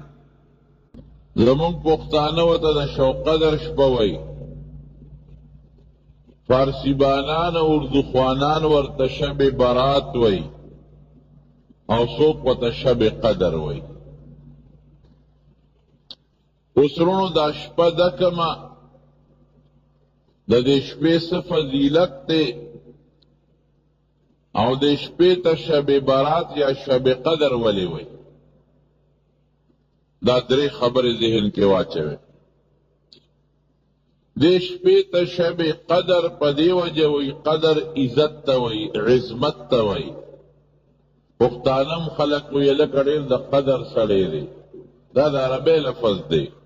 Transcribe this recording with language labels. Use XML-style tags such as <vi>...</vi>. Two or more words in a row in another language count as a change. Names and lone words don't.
<ps>زمونږ پښتانه ورته د شو قدر شپه وایي، فارسی بانان او اردو خوانان ورته شب برات وایي، او څوک ورته شب قدر وایي. اوس وروڼو دا شپه ده کومه، د دې شپې څه فضیلت دی او د شپې ته شب برات یا شب قدر ولې وایي. دا درې خبرې ذهن کې واچوي. دې شپې ته شب قدر په دې وجه وایي، قدر عزت ته وایي، عظمت ته وایي. پښتانه هم خلک وایي لکه ډېر د قدر سړی دی، دا د عربۍ لفظ دی.</ps>